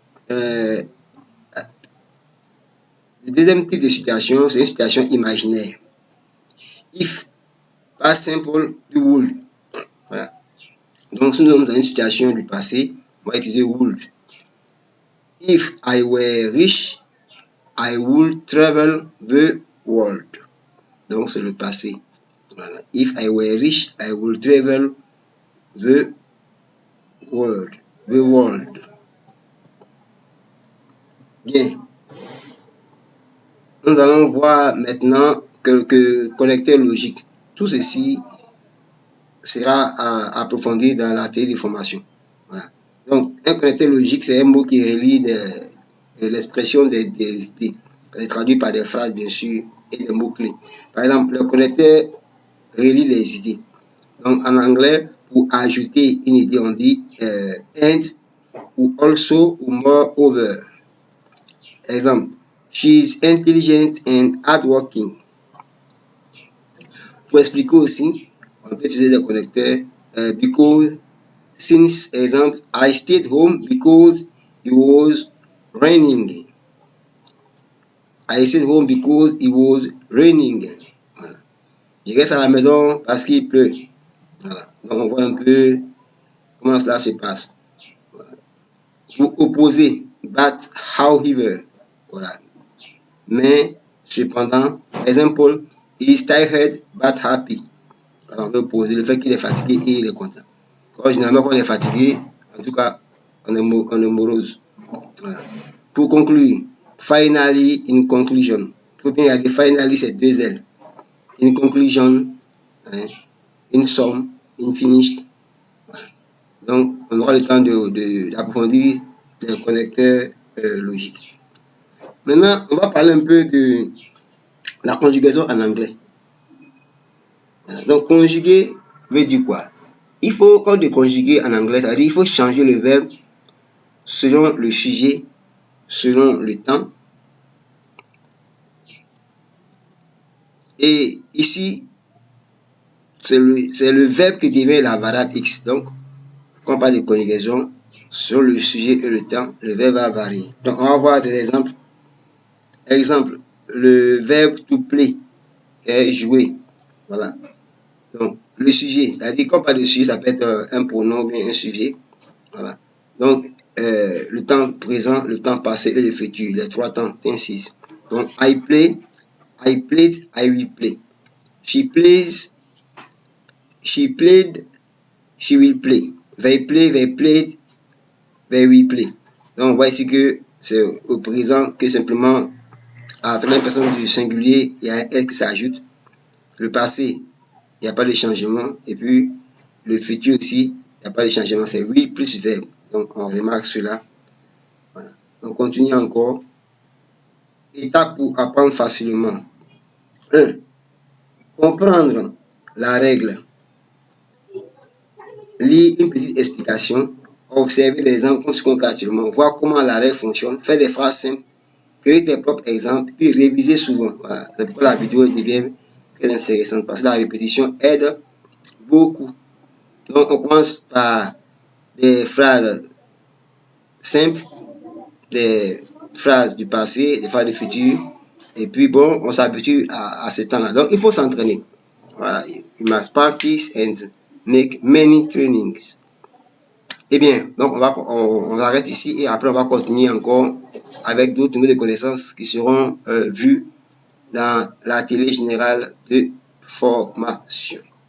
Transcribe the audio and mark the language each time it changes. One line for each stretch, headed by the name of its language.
French: Le deuxième type de situation, c'est une situation imaginaire. If, pas simple,
English: you would.
French: Voilà. Donc, si nous sommes dans une situation du passé, on va utiliser would.
English: If I were rich, I would travel the world.
French: Donc, c'est le passé. Voilà.
English: If I were rich, I would travel the world. The world.
French: Bien. Nous allons voir maintenant quelques connecteurs logiques. Tout ceci sera approfondi dans la théorie de formation. Voilà. Donc, un connecteur logique, c'est un mot qui relie l'expression des idées, traduit par des phrases, bien sûr, et des mots-clés. Par exemple, le connecteur relie les idées. Donc, en anglais, pour ajouter une idée, on dit and ou also ou moreover.
English: Exemple, she is intelligent and hardworking.
French: Pour expliquer aussi, on peut utiliser des connecteurs because, since, exemple,
English: I stayed home because it was raining. I stayed home because it was raining.
French: Voilà. Je reste à la maison parce qu'il pleut. Voilà. Donc, on voit un peu comment cela se passe. Voilà. Pour opposer, but however. Voilà. Mais, cependant, par exemple,
English: he is tired but happy.
French: Alors, on peut opposer le fait qu'il est fatigué et il est content. Généralement, quand on est fatigué, en tout cas, on est morose. Voilà. Pour conclure,
English: finally, in conclusion.
French: Il faut bien regarder, finally, c'est deux L.
English: In conclusion, hein, in sum, in finished.
French: Voilà. Donc, on aura le temps d'approfondir les connecteurs logiques. Maintenant, on va parler un peu de la conjugaison en anglais. Voilà. Donc, conjuguer veut dire quoi? Il faut, quand on conjuguer en anglais, c'est-à-dire il faut changer le verbe selon le sujet, selon le temps. Et ici, c'est le verbe qui devient la variable X. Donc, quand on parle de conjugaison, sur le sujet et le temps, le verbe va varier. Donc, on va voir des exemples. Exemple, le verbe to play est jouer. Voilà. Donc, le sujet, c'est-à-dire quand on parle de sujet, ça peut être un pronom ou bien un sujet. Voilà. Donc, le temps présent, le temps passé et le futur, les trois temps, ainsi.
English: Donc, I play, I played, I will play. She plays, she played, she will play. They play, they played, they will play.
French: Donc, on voit ici que c'est au présent que simplement, à la troisième personne du singulier, il y a un S qui s'ajoute. Le passé, il n'y a pas de changement. Et puis, le futur aussi, il n'y a pas de changement. C'est will plus verbe. Donc, on remarque cela. Voilà. On continue encore. Étape pour apprendre facilement. 1. Comprendre la règle. Lire une petite explication. Observer les exemples qu'on se compte actuellement. Voir comment la règle fonctionne. Faire des phrases simples. Créer tes propres exemples. Puis réviser souvent. Voilà. C'est pourquoi la vidéo devient très intéressante. Parce que la répétition aide beaucoup. Donc, on commence par des phrases simples, des phrases du passé, des phrases du futur. Et puis, bon, on s'habitue à ce temps-là. Donc, il faut s'entraîner. Voilà.
English: You must practice and make many trainings.
French: Eh bien, donc, on arrête ici et après, on va continuer encore avec d'autres niveaux de connaissances qui seront vus dans la télé générale de formation.